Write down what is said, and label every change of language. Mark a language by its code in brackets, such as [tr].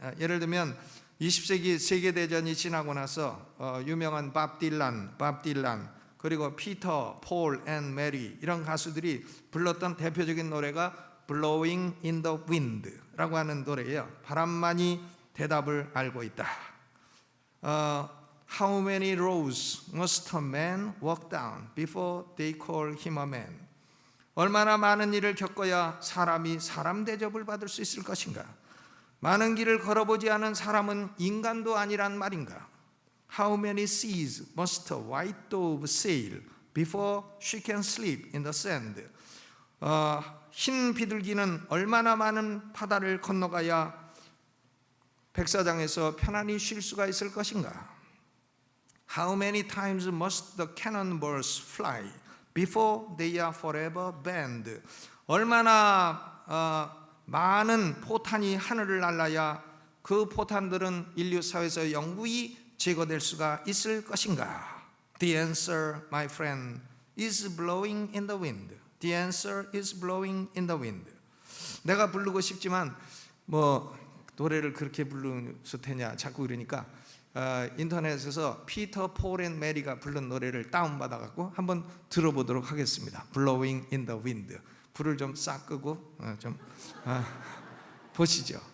[ko] 예를 들면 20세기 세계대전이 지나고 나서 유명한 밥 딜란 그리고 피터, 폴 앤 메리 이런 가수들이 불렀던 대표적인 노래가 Blowing in the Wind 라고 하는 노래예요. 바람만이 대답을 알고 있다. [en] How many roads must a man walk down before they call him a man? [ko] 얼마나 많은 일을 겪어야 사람이 사람 대접을 받을 수 있을 것인가? 많은 길을 걸어보지 않은 사람은 인간도 아니란 말인가? [en] How many seas must a white dove sail before she can sleep in the sand? [ko] 흰 비둘기는 얼마나 많은 바다를 건너가야 백사장에서 편안히 쉴 수가 있을 것인가? [en] How many times must the cannonballs fly before they are forever banned? [ko] 얼마나 많은 포탄이 하늘을 날라야 그 포탄들은 인류 사회에서 영구히 제거될 수가 있을 것인가? [en] The answer, my friend, is blowing in the wind. The answer is blowing in the wind. [ko] 내가 부르고 싶지만 뭐 노래를 그렇게 부르서 되냐 자꾸 그러니까 인터넷에서 피터, 폴 앤 메리가 부른 노래를 다운받아갖고 한번 들어보도록 하겠습니다. [en] Blowing in the wind. [ko] 불을 좀 싹 끄고 좀 보시죠.